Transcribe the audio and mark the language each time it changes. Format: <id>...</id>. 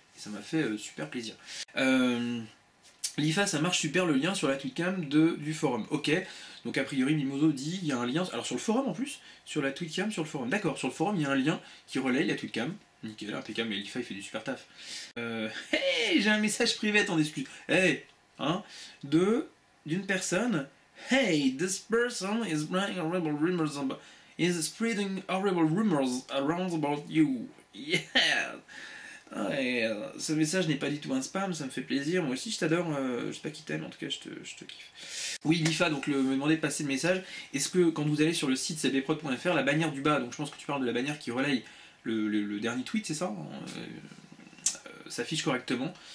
<fr>Et ça m'a fait super plaisir. L'IFA, ça marche super le lien sur la tweetcam du forum. Ok, donc a priori Mimoso dit, il y a un lien, alors sur le forum en plus, sur la tweetcam, sur le forum. D'accord, sur le forum, il y a un lien qui relaye la tweetcam. Nickel, impeccable, mais l'IFA il fait du super taf. Hey, j'ai un message privé, attendez, excuse. Hey, hein, d'une personne.</fr> <en>Hey, this person is spreading horrible rumors around about you. Yeah.</en> <fr>Ouais, ce message n'est pas du tout un spam, ça me fait plaisir. Moi aussi, je t'adore. Je sais pas qui t'aime, en tout cas, je te kiffe. Oui, l'IFA, donc me demandait de passer le message. Est-ce que quand vous allez sur le site cbprod.fr, la bannière du bas, donc je pense que tu parles de la bannière qui relaye le dernier tweet, c'est ça, s'affiche correctement.</fr>